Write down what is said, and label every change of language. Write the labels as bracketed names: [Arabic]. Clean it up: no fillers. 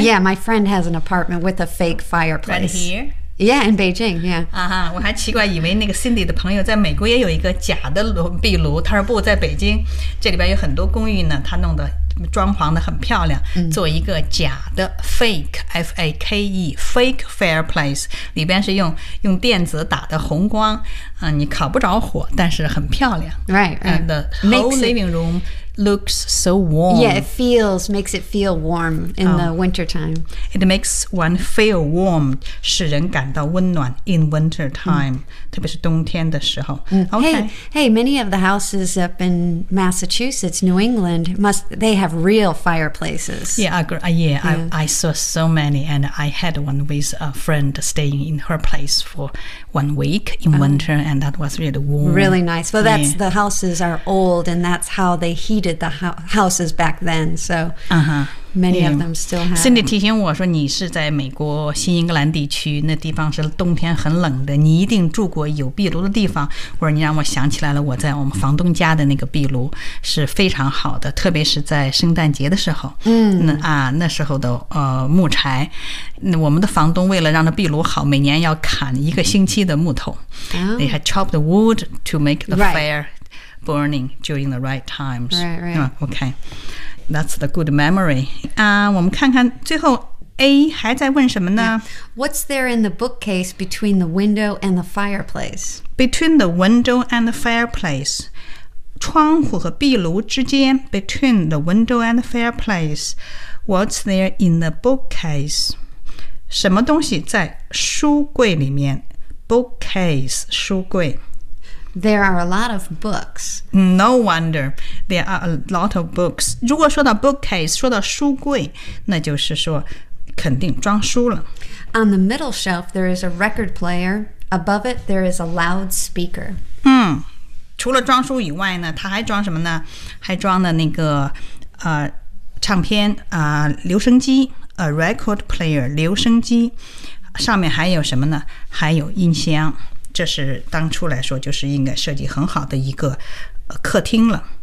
[English] Yeah, my friend has an apartment with a fake fireplace. Right here? Yeah, in Beijing, yeah. [Chinese] 啊哈，我还奇怪，以为那个 Cindy 的朋友在美国也有一个假的壁炉，他说不，在北京，这里边有很多公寓呢，他弄的装潢得很漂亮、嗯、做一个假的 fake fake fireplace， 里边是 用电子打的红光、你烤不着火，但是很漂亮。 [English] Right, and the whole living roomLooks so warm. Yeah, it feels, makes it feel warm in the wintertime. It makes one feel warm, [Chinese] 使人感到温暖 [English] in wintertime,、 [Chinese] 特别是冬天的时候。 [English] Hey, many of the houses up in Massachusetts, New England, they have real fireplaces. I saw so many, and I had one with a friend staying in her place for 1 week in winter, and that was really warm. Really nice. Well, that's, the houses are old, and that's how they heated the houses back then, so... Many of them still have. [Chinese] Cindy 提醒我说你是在美国新英格兰地区，那地方是冬天很冷的，你一定住过有壁炉的地方。我说你让我想起来了，我在我们房东家的那个壁炉是非常好的，特别是在圣诞节的时候。那时候的木柴，那我们的房东为了让那壁炉好，每年要砍一个星期的木头。 [English] They had chopped the wood to make the fire burning during the right times. Okay. That's the good memory. [Chinese] 我们看看最后 A 还在问什么呢、 [English] What's there in the bookcase between the window and the fireplace? Between the window and the fireplace. [Chinese] 窗户和壁炉之间 [English] Between the window and the fireplace. What's there in the bookcase? [Chinese] 什么东西在书柜里面 [English] Bookcase, 书柜。 There are a lot of books. No wonder. There are a lot of books. [Chinese] 如果说到 bookcase, 说到书柜，那就是说肯定装书了。 [English] On the middle shelf, there is a record player. Above it, there is a loudspeaker. [Chinese] 除了装书以外呢，它还装什么呢？还装了那个唱片留声机 , [English] a record player, [Chinese] 留声机。上面还有什么呢？还有音箱。这是当初来说就是应该设计很好的一个客厅了。